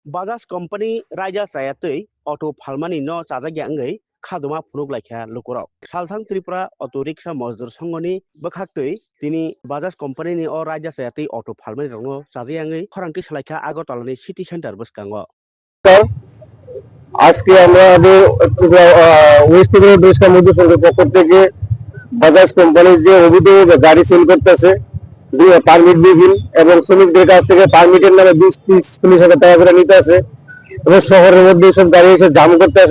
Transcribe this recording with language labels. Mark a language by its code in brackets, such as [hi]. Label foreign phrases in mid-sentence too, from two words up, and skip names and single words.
[trp] Bajas company raja sayatui auto palmani no chaja angai khaduma phunuk laikha lukurau salthang tripura auto rickshaw mojdur songoni bakhaktui tini Bajas company ni o raja sayatui auto palmani rongno chaja angai khorangti salaikha agotala ni city center buskango [bn] আজকে আমাদের ওয়েস্ট বেঙ্গল রিক্সা মজদুর সংঘের পক্ষ থেকে বাজাজ কোম্পানির যে অবৈধ গাড়ি সেল করতেছে পারমিট বিহীন এবং শ্রমিকদের কাছ থেকে পারমিটের নামে 20-30-40 হাজার টাকা করে নিতে আছে এবং শহরের মধ্যে সব গাড়ি এসে জাম করতে আছে।